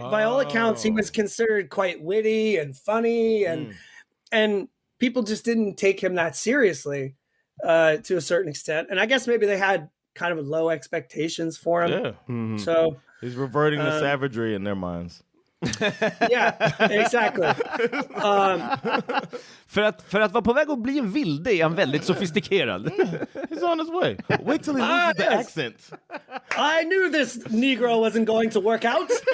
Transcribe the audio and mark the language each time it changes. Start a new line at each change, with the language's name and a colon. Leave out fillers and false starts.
English: By all accounts, he was considered quite witty and funny, and people just didn't take him that seriously to a certain extent. And I guess maybe they had kind of low expectations for him. So he's reverting to savagery in their minds. Yeah, exactly.
Swedish: För att vara på väg att bli en vilde är han väldigt sofistikerad.
English: He's on his way. Wait till he loses the accent. I knew this Negro wasn't going to work out.